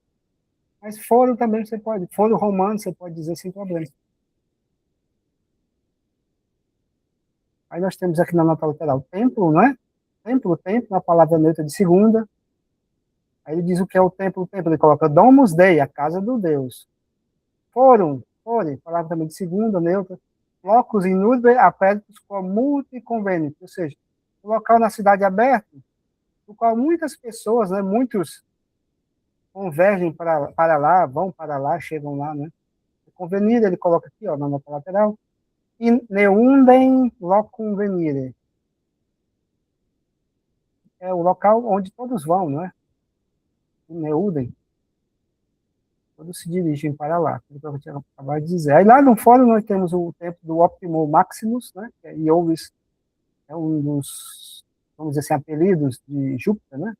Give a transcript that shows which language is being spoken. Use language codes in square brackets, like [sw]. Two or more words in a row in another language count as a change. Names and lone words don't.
[pt] Mas fórum também você pode, fórum romano você pode dizer sem problema. Aí nós temos aqui na nota lateral templo, não é? Templo, na palavra neutra de segunda. Aí ele diz o que é o templo. Ele coloca [la] domus dei, [pt] a casa do Deus. Fórum fore, palavra também de segunda, neutra, [la] locus in urbe apertus quo multi convenit, [pt] ou seja, o local na cidade aberto, no qual muitas pessoas, né, muitos convergem para lá, vão para lá, chegam lá, né? Convenire, ele coloca aqui, ó, na nota lateral, [la] in neundem locum venire. [pt] É o local onde todos vão, não é? [la] In neudem. [pt] Todos se dirigem para lá, que eu tinha acabado de dizer. Aí lá no fórum nós temos o templo do [la] Optimo Maximus, [pt] né? Que é Iovis, é um dos, vamos dizer assim, apelidos de Júpiter, né?